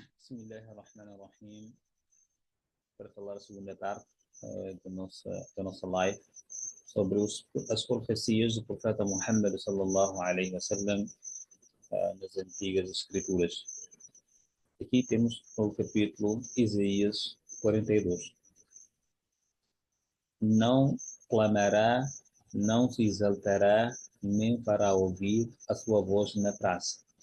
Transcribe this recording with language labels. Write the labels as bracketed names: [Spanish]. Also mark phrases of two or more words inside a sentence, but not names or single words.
[Arabic] بسم الله الرحمن الرحيم. [Portuguese] Para falar a segunda parte da nossa live sobre as profecias do profeta Muhammad [Arabic] صلى الله عليه وسلم [Portuguese] nas antigas escrituras. Aqui temos o capítulo Isaías 42. Não clamará, não se exaltará, nem fará ouvir a sua voz na praça.